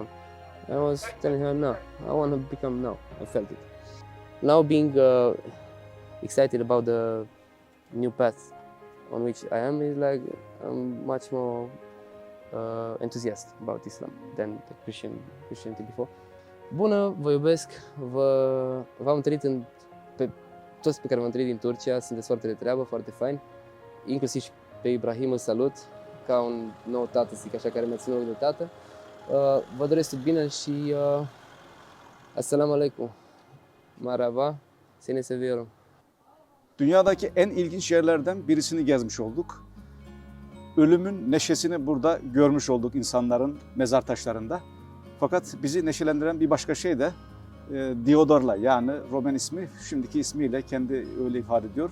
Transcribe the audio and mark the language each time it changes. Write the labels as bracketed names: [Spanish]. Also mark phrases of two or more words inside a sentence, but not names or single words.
[English] I was telling her, no, I want to become now. I felt it. Now being excited about the new path on which I am is like I'm much more enthusiastic about Islam than the Christianity before. [Romanian] Bună, vă iubesc, v-am întâlnit pe toți pe care v-am întâlnit din Turcia, sunteți foarte de treabă, foarte faini, inclusiv și pe Ibrahim îl salut, ca un nou tată, zic așa, care mi-a ținut de tată. Vă doresc tot bine și [Arabic] Assalamu alaikum, [Turkish] merhaba, seni seviyorum. Dünyadaki en ilginç yerlerden birisini gezmiş olduk. Ölümün neşesini burada görmüş olduk insanların mezar taşlarında. Fakat bizi neşelendiren bir başka şey de Diodor'la, yani Roman ismi, şimdiki ismiyle kendi öyle ifade ediyor.